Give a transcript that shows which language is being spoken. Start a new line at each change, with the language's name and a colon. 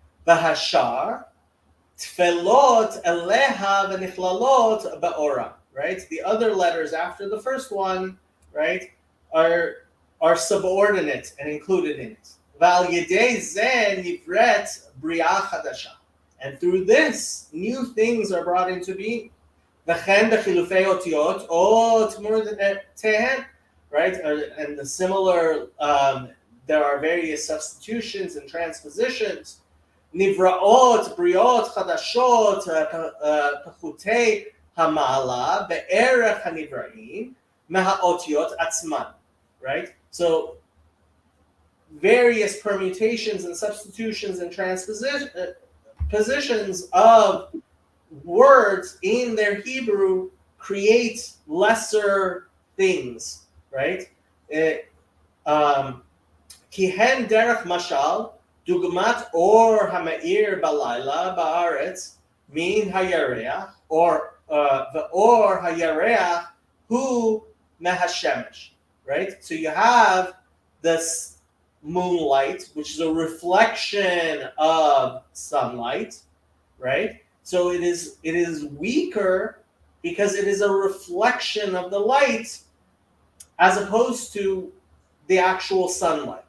Hebrew: והשאר תפלות אליה ונכללות באורה.
English: Right? The other letters after the first one, right, are subordinate and included in it.
Hebrew: ועל ידי זה נבראת בריאה חדשה.
English: And through this, new things are brought into being.
Hebrew: וכן בחילופי אותיות או תמורותיהן, right?
English: And the similar, there are various substitutions and transpositions.
Hebrew: נבראות, בריאות חדשות, פחותי המעלה, בערך הנבראים, מהאותיות עצמן, right?
English: So, various permutations and substitutions and transpositions of words in their Hebrew create lesser things, right?
Hebrew: כי הן דרך משל, דוגמת אור המאיר בלילה בארץ מן הירח, ואור הירח הוא מהשמש, right?
English: So you have this moonlight, which is a reflection of sunlight, right? So it is weaker because it is a reflection of the light as opposed to the actual sunlight.